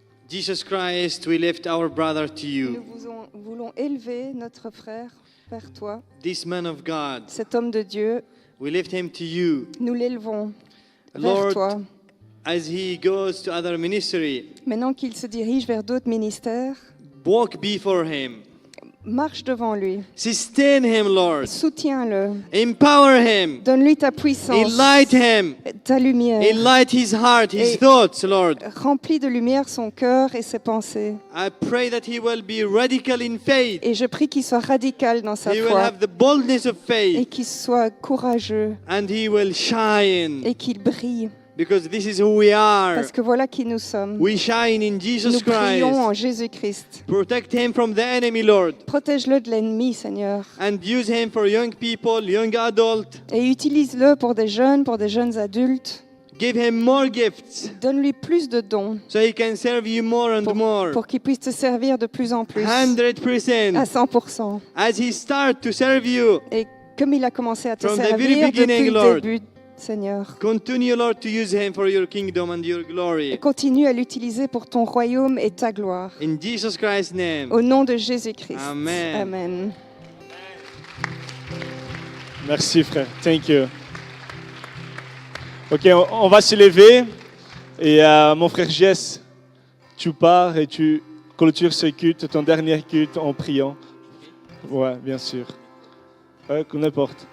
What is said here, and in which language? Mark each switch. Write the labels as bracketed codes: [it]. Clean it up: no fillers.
[en] Jesus Christ, we lift our brother to you. [fr] Nous voulons élever notre frère vers toi. [en] This man of God. [fr] Cet homme de Dieu. [en] We lift him to you. [fr] Nous l'élevons vers [en] Lord, [fr] toi. [en] as he goes to other ministry, [fr] maintenant qu'il se dirige vers d'autres ministères, [en] walk before him. [fr] Marche devant lui. [en] Sustain him, Lord. [fr] Soutiens-le. [en] Empower him. [fr] Donne-lui ta puissance. [en] Enlight him. [fr] Ta lumière. [en] Enlight his heart, his thoughts, Lord. [fr] Remplis de lumière son cœur et ses pensées. [en] I pray that he will be radical in faith. [fr] Et je prie qu'il soit radical dans sa [en] He will [fr] foi. [en] have the boldness of faith. [fr] Et qu'il soit courageux. [en] And he will shine. [fr] Et qu'il brille. [en] Because this is who we are. [fr] Parce que voilà qui nous sommes. [en] We shine in Jesus [fr] nous brillons [en] Christ. [fr] en Jésus-Christ. [en] Protect him from the enemy, Lord. [fr] Protège-le de l'ennemi, Seigneur. [en] And use him for young people, young adults. [fr] Et utilise-le pour des jeunes adultes. [en] Give him more gifts. [fr] Donne-lui plus de dons. [en] So he can serve you more and more. [fr] Pour qu'il puisse te servir de plus en plus. [en] 100%. [fr] À 100%. [en] As he start to serve you. [fr] Et comme il a commencé à te [en] From the [fr] servir [en] very beginning, [fr] depuis le [en] Lord. [fr] début, Seigneur. [en] Continue, Lord, to use him for your kingdom and your glory. [fr] Et continue à l'utiliser pour ton royaume et ta gloire. [en] In Jesus Christ's name. [fr] Au nom de Jésus-Christ. [en] Amen. [fr] Amen. Merci, frère. [en] Thank you. [fr] Ok, on va se lever. Et mon frère Jess, tu pars et tu clôtures ce culte, ton dernier culte, en priant. Ouais, bien sûr. Ouais, n'importe.